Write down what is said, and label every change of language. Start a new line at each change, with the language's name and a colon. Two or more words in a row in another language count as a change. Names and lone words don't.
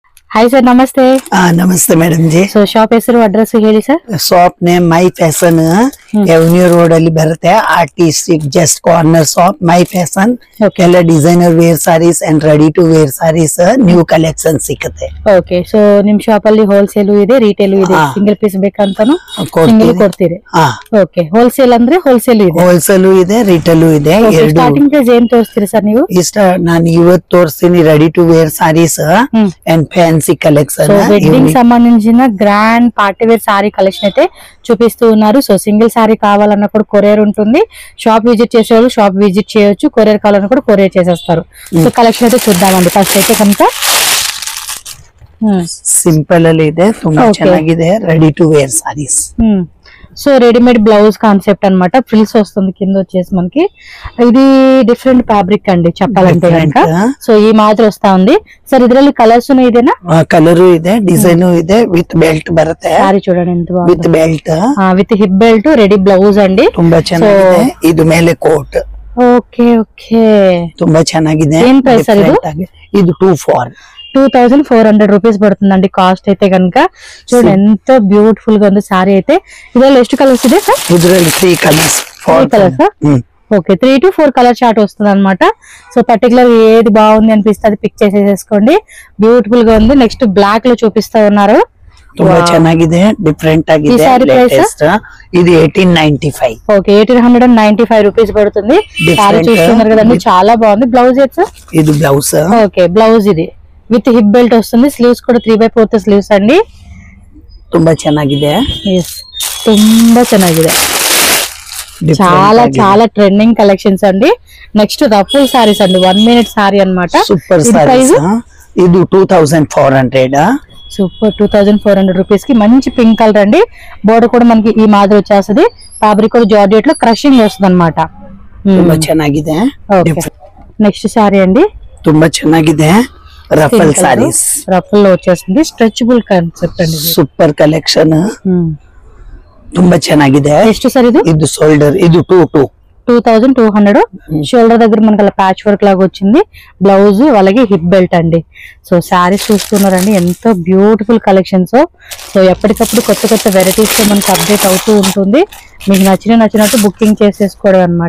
Hindi: हाय सर नमस्ते। नमस्ते मैडम जी।
English: so shop
Kannada: ಹೆಸರು ಅಡ್ರೆಸ್ ಹೇಳಿ ಸರ್।
English: shop name My Fashion Avenue road
Kannada: ಅಲ್ಲಿ ಬರುತ್ತೆ
English: artistic just corner shop My Fashion ಎಲ್ಲ designer wear sarees and ready to wear sarees new collection ಸಿಗುತ್ತೆ। okay so
Kannada: ನಿಮ್ ಶಾಪ್ ಅಲ್ಲಿ ಹೋಲ್ಸೇಲ್ ಇದೆ ರಿಟೇಲ್ ಇದೆ
English: single piece
Kannada: ಬೇಕಂತಾನು ಸಿಂಗಲ್ ಕೊಡ್ತೀರಿ? ಓಕೆ ಹೋಲ್ಸೇಲ್ ಅಂದ್ರೆ ಹೋಲ್ಸೇಲ್ ಇದೆ ಹೋಲ್ಸೇಲ್ ಇದೆ ರಿಟೇಲ್ ಇದೆ ಎರಡು।
English: starting price
Kannada: ಏನು ತೋರಿಸ್ತೀರಿ ಸರ್ ನೀವು? ಇಷ್ಟ ನಾನು ಇವತ್ತು ತೋರಿಸ್ತೀನಿ
English: ready to wear sarees and fancy collection
Telugu: వెడ్డింగ్ సంబంధించిన
English: grand party wear saree collection
Telugu: అయితే చూపిస్తూ ఉన్నారు। సో సింగిల్ సారీ కావాలన్నా కూడా కొరియర్ ఉంటుంది,
English: shop visit
Telugu: చేసేవాళ్ళు
English: shop visit
Telugu: చేయొచ్చు, కొరియర్ కావాలన్నా కూడా కొరియర్ చేసేస్తారు। సో కలెక్షన్ అయితే చూద్దామండి। ఫస్ట్ అయితే కనుక
English: సింపుల్
Kannada: ಅಲ್ಲಿ ಇದೆ, ತುಂಬಾ ಚೆನ್ನಾಗಿದೆ
English: ready to wear sarees.
Telugu: సో
English: readymade blouse concept
Telugu: అన్నమాట, ఫ్రిల్స్ వస్తుంది కింద వచ్చేసి మనకి। ఇది
English: different fabric
Telugu: అండి చెప్పాలంటే కనుక। సో ఈ మాదిరి వస్తా ఉంది ಸರ್।
Kannada: ಇದರಲ್ಲಿ ಕಲರ್ಸ್ ಇದೇನಾ? ಕಲರ್ ಇದೆ, ಡಿಸೈನ್ ಇದೆ,
English: with belt
Kannada: ಬರುತ್ತೆ।
Telugu: ಸಾರಿ చూడండి ఎంత బాగుంది,
English: with belt with hip belt ready blouse అండి,
Kannada: ತುಂಬಾ ಚೆನ್ನಾಗಿದೆ। ಇದು ಮೇಲೆ ಕೋಟ್।
English: okay okay
Kannada: ತುಂಬಾ ಚೆನ್ನಾಗಿದೆ।
Telugu: ఏం ప్రైస్ సర్ ఇది?
Kannada: ಇದು
Telugu: 2400 రూపీస్ పడుతుందండి కాస్ట్ అయితే కనుక। చూడండి ఎంత బ్యూటిఫుల్ గా ఉంది సారీ అయితే।
Kannada: ಇದರಲ್ಲಿ ಎಷ್ಟು కలర్స్ ಇದೆ
Telugu: సర్?
Kannada: ಇದರಲ್ಲಿ 3 కలర్స్, 4
Telugu: కలర్స్। ఓకే 3 to 4
English: colour chart
Telugu: వస్తుంది అనమాట। సో పర్టికులర్ ఏది బాగుంది అనిపిస్తే అది పిక్ చేసేసుకోండి, బ్యూటిఫుల్ గా ఉంది।
English: next black
Telugu: లో చూపిస్తా ఉన్నారు,
Kannada: ತುಂಬಾ ಚೆನ್ನಾಗಿದೆ, ಡಿಫರೆಂಟ್ ಆಗಿದೆ,
Telugu: లేటెస్ట్। ఇది 1895। ఓకే 1895 రూపీస్ పడుతుంది। సారీ చూస్తున్నారు కదండి, చాలా బాగుంది। బ్లౌజ్ అయితే ఇది బ్లౌజ్। ఓకే బ్లౌజ్ ఇది
English: with hip belt
Telugu: వస్తుంది, స్లీవ్స్ కూడా 3/4 స్లీవ్స్ అండి।
Kannada: ತುಂಬಾ ಚೆನ್ನಾಗಿದೆ, ತುಂಬಾ ಚೆನ್ನಾಗಿದೆ,
Telugu: చాలా చాలా
English: trending collections
Telugu: అండి।
English: next ruffle sarees
Telugu: అండి, 1
English: minute saree
Telugu: అన్నమాట।
English: super sarees,
Telugu: ఇది 2400। సూపర్ 2400 రూపీస్ కి మంచి
English: pink colour
Telugu: అండి। బోర్డర్ కూడా మనకి ఈ మాదిరి వచ్చేస్తుంది, ఫ్యాబ్రిక్ కూడా జార్జెట్ లో క్రషింగ్ వస్తుంది అన్నమాట।
Kannada: ತುಂಬಾ ಚೆನ್ನಾಗಿದೆ।
English: next saree
Telugu: అండి,
Kannada: ತುಂಬಾ ಚೆನ್ನಾಗಿದೆ,
English: ruffle sarees.
Telugu: రఫల్ లో వచ్చేస్తుంది,
English: stretchable concept
Telugu: అండి,
English: super collection,
Kannada: ತುಂಬಾ ಚೆನ್ನಾಗಿದೆ। ಎಷ್ಟು ಸರ್ ಇದು? ಇದು ಶೋಲ್ಡರ್, ಇದು
Telugu: 2200 షోల్డర్ దగ్గర మనకి అలా
English: patch work
Telugu: లాగా వచ్చింది, బ్లౌజ్ అలాగే హిప్ బెల్ట్ అండి। సో శారీస్ చూస్తున్నారండి ఎంతో
English: beautiful collections.
Telugu: సో ఎప్పటికప్పుడు కొత్త కొత్త వెరైటీస్ తో మనకి అప్డేట్ అవుతూ ఉంటుంది, మీకు నచ్చినట్టు బుకింగ్ చేసేసుకోవడం అన్నమాట।